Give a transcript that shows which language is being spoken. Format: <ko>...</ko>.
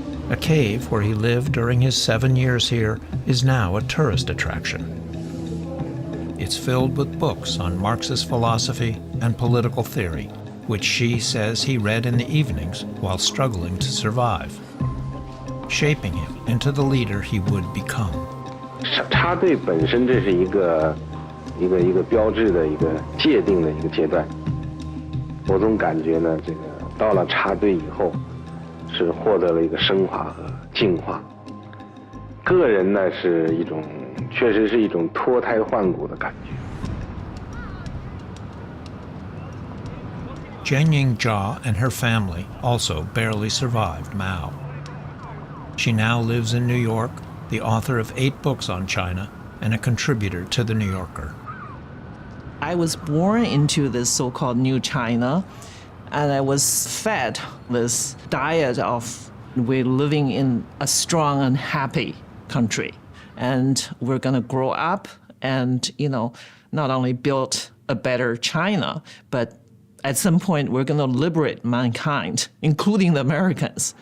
<en>A cave where he lived during his 7 years here is now a tourist attraction. It's filled with books on Marxist philosophy and political theory, which Xi says he read in the evenings while struggling to survive, shaping him into the leader he would become.</en> <zh>插队本身这是一个标志的一个界定的一个阶段。我总感觉呢，这个到了插队以后，是获得了一个升华和进化。个人呢是一种，确实是一种脱胎换骨的感觉。</zh> <en>Jianying Jia and her family also barely survived Mao. She now lives in New York, the author of 8 books on China, and a contributor to The New Yorker. I was born into this so-called New China, and I was fed this diet of we're living in a strong and happy country, and we're going to grow up and, not only build a better China, but at some point, we're going to liberate mankind, including the Americans.</en>